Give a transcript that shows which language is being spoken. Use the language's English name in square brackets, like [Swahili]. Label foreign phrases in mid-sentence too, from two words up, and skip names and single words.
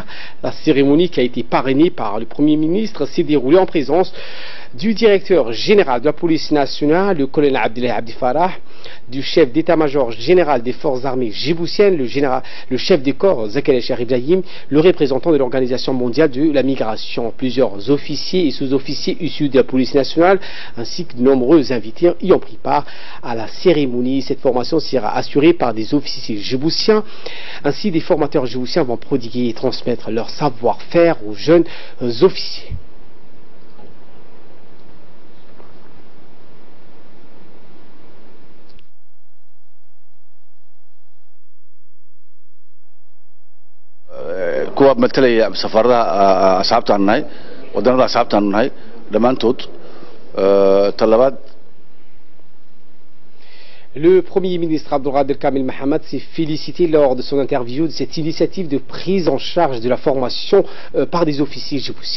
[French] La cérémonie qui a été parrainée par le Premier ministre s'est déroulée en présence du directeur général de la police nationale, le colonel Abdelahi Abdi Farah, du chef d'état-major général des forces armées djiboutiennes, le chef des corps Zakaria Cherif Ibrahim, le représentant de l'Organisation mondiale de la migration, plusieurs officiers et sous-officiers issus de la police nationale, ainsi que de nombreux invités y ont pris part à la cérémonie. Cette formation sera assurée par des officiers djiboutiens. Ainsi, des formateurs djiboutiens vont prodiguer et transmettre leur savoir-faire aux jeunes officiers. [Somali] kuwa matalaya safarada asxaabtaan nahay wadanada asxaabtaan nahay dhammaantood talabaad. [French] Le Premier ministre Abdelkader Kamel Mohamed s'est félicité lors de son interview de cette initiative de prise en charge de la formation par des officiers djiboutiens.